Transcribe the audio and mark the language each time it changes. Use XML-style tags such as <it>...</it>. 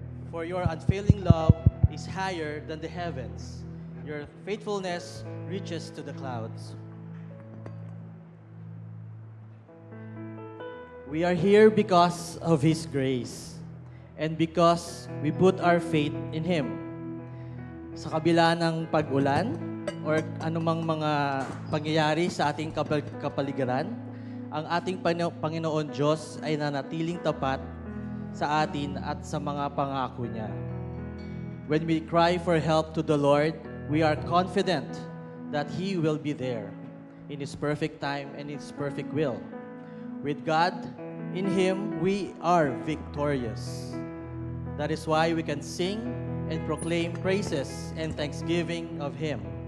<en>For your unfailing love is higher than the heavens. Your faithfulness reaches to the clouds." We are here because of His grace and because we put our faith in Him.</en> <tl>Sa kabila ng pag-ulan or anumang mga pangyayari sa ating kapaligiran, ang ating Panginoon Diyos ay nanatiling tapat sa atin at sa mga pangako niya.</tl> <en>When we cry for help to the Lord, we are confident that He will be there in His perfect time and His perfect will. With God, in Him, we are victorious. That is why we can sing and proclaim praises and thanksgiving of Him.</en>